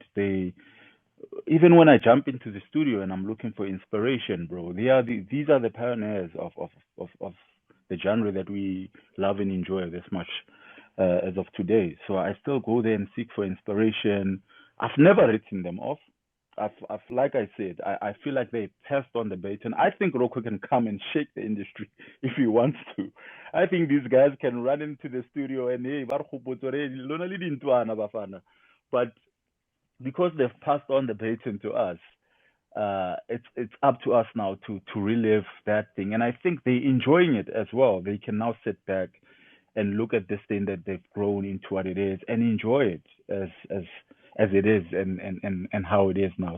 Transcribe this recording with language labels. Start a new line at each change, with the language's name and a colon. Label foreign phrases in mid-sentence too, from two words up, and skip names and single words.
English: They even when I jump into the studio and I'm looking for inspiration, bro, these are the pioneers of the genre that we love and enjoy this much as of today. So I still go there and seek for inspiration. I've never written them off. I've like I said, I feel like they passed on the baton. I think Rocco can come and shake the industry if he wants to. I think these guys can run into the studio and hey,
Southern Sotho: ba re kgopotsa hore lona le dintwana Bafana.
English: But because they've passed on the baton to us, it's up to us now to relive that thing, and I think they're enjoying it as well. They can now sit back and look at this thing that they've grown into what it is and enjoy it as it is and how it is now.